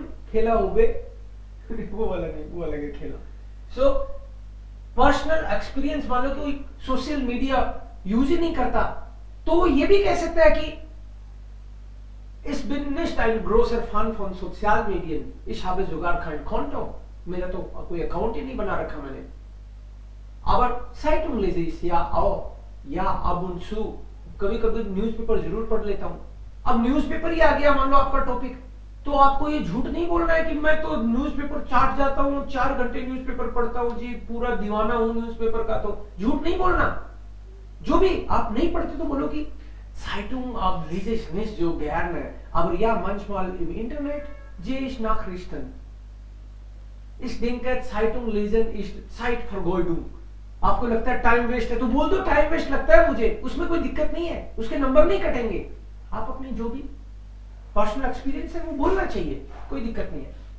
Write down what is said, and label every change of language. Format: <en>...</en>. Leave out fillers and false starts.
<hi>खेला हो गए वो वाला नहीं, वो अलग है खेला। सो पर्सनल एक्सपीरियंस मान लो कोई सोशल मीडिया यूज ही नहीं करता, तो वो ये भी कह सकता है कि</hi> <de>ich bin nicht ein großer Fan von Sozialmedien, ich habe sogar kein Konto,</de> <hi>मेरा तो कोई अकाउंट ही नहीं बना रखा मैंने।</hi> <de>Aber Zeitung lese ich ja auch, ja ab und zu,</de> <hi>कभी कभी न्यूज़पेपर जरूर पढ़ लेता हूँ। अब न्यूज़पेपर ही आ गया मान लो आपका टॉपिक, तो आपको ये झूठ नहीं बोलना है कि मैं तो न्यूज़पेपर चाट जाता हूँ, 4 घंटे न्यूज़पेपर पढ़ता हूँ जी, पूरा दीवाना हूँ न्यूज़पेपर का। तो झूठ नहीं बोलना। जो भी आप नहीं पढ़ते तो बोलो कि</hi> <de>Zeitung lese ich nicht so gerne, aber ja manchmal im Internet sehe ich Nachrichten. Ich denke Zeitung lesen ist Zeitvergeudung।</de> <hi>आपको लगता है टाइम वेस्ट है तो बोल दो टाइम वेस्ट लगता है मुझे, उसमें कोई दिक्कत नहीं है, उसके नंबर नहीं कटेंगे। आप अपनी जो भी पर्सनल एक्सपीरियंस है वो बोलना चाहिए, कोई दिक्कत नहीं है।</hi>